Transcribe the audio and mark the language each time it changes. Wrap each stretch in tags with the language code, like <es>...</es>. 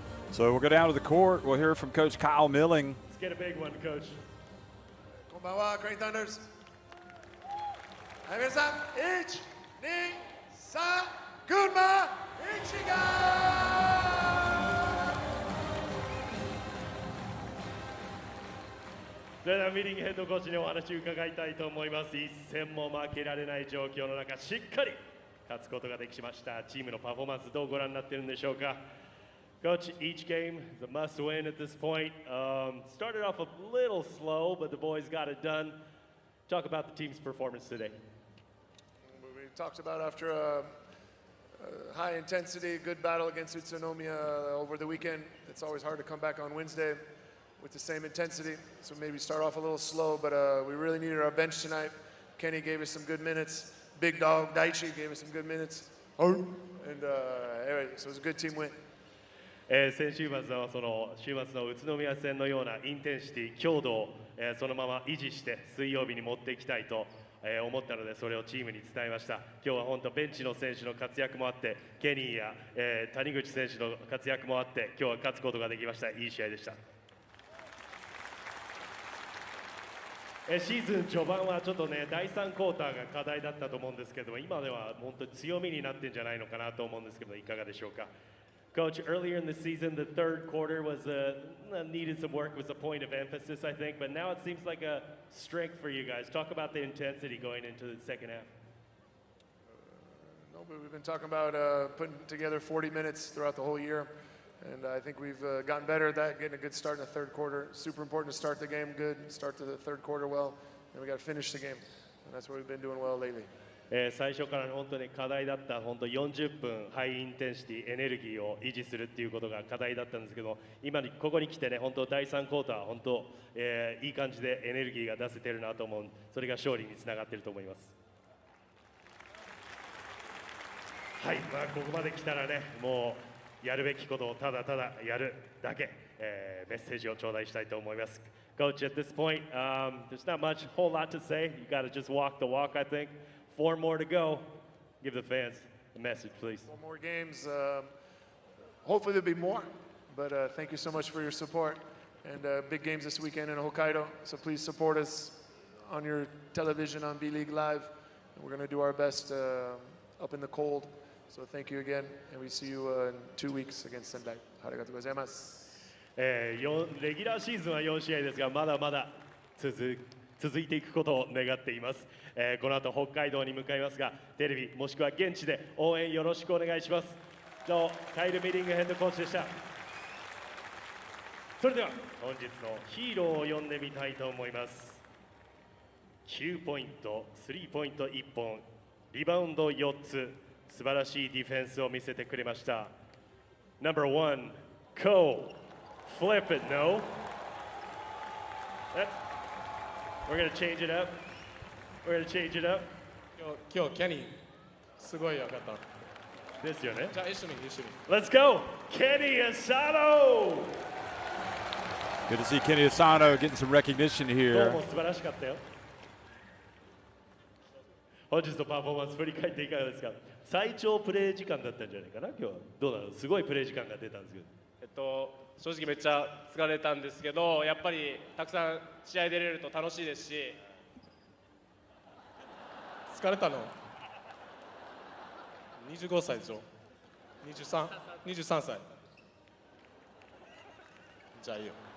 <en>So we'll go down to the court. We'll hear from Coach Kyle Milling. Let's get a big one, Coach.</en> <ja>こんばんは、クレインサンダーズ。はい、皆さん、1、2、3、群馬一丸。それではミリングヘッドコーチにお話を伺いたいと思います。一戦も負けられない状況の中、しっかり勝つことができました。チームのパフォーマンスどうご覧になっているんでしょうか。</ja> <en>Coach, each game is a must win at this point. Started off a little slow, but the boys got it done. Talk about the team's performance today. We talked about after a high intensity, good battle against Utsunomiya over the weekend. It's always hard to come back on Wednesday with the same intensity. So maybe start off a little slow, but we really needed our bench tonight. Kenny gave us some good minutes. Big dog Daichi gave us some good minutes. And anyway, so it was a good team win.</en> <ja>先週末の週末の宇都宮戦のようなインテンシティ、強度を、そのまま維持して水曜日に持っていきたいと、思ったのでそれをチームに伝えました。今日は本当ベンチの選手の活躍もあってケニーや、谷口選手の活躍もあって今日は勝つことができました。いい試合でした。シーズン序盤はちょっとね第3クォーターが課題だったと思うんですけども今では本当に強みになってんじゃないのかなと思うんですけどいかがでしょうか。</ja> <en>Coach, earlier in the season, the third quarter was needed some work, was a point of emphasis, I think, but now it seems like a strength for you guys. Talk about the intensity going into the second half. No, but we've been talking about putting together 40 minutes throughout the whole year, and I think we've gotten better at that, getting a good start in the third quarter. Super important to start the game good, start the third quarter well, and we got to finish the game, and that's what we've been doing well lately.</en> <ja>最初から本当に課題だった本当40分ハイインテンシティエネルギーを維持するっていうことが課題だったんですけど今にここに来てね本当第3クォーター本当、いい感じでエネルギーが出せてるなと思うそれが勝利につながっていると思います。はい、まあ、ここまで来たらねもうやるべきことをただただやるだけ、メッセージを頂戴したいと思います。</ja> <en>Coach, at this point, there's not much, whole lot to say. You got to just walk the walk, I think. 4 more to go. Give the fans a message, please. 4 more games. Hopefully there'll be more, but thank you so much for your support. And big games this weekend in Hokkaido, so please support us on your television on B.LEAGUE Live. And we're going to do our best up in the cold. So thank you again, and we see you in 2 weeks against Sendai.</en> <ja>ありがとうございます。レギュラーシーズンは4試合ですがまだまだ続いていくことを願っています。この後北海道に向かいますがテレビもしくは現地で応援よろしくお願いします。以上カイル・ミリングヘッドコーチでした。それでは本日のヒーローを呼んでみたいと思います。 9ポイントスリーポイント1本リバウンド4つ素晴らしいディフェンスを見せてくれました。</ja> <en>Number 1 Cole Flip it no We're gonna change it up. We're gonna change it up.</en> <ja>今日キャニーすごい良かった。ですよね。じゃあ一緒に。</ja> <en>Let's go, Kenny Asano. Good to see Kenny Asano getting some recognition</en> <ja>どう</ja> <en>here.</en> <ja>も素晴らしかったよ。本日のパフォーマンス振り返っていかがですか。最長プレー時間だったんじゃないかな今日は。どうだろう。すごいプレー時間が出たんですけど。正直めっちゃ疲れたんですけどやっぱりたくさん試合出れると楽しいですし疲れたの25歳でしょ23歳じゃあいいよ。</ja>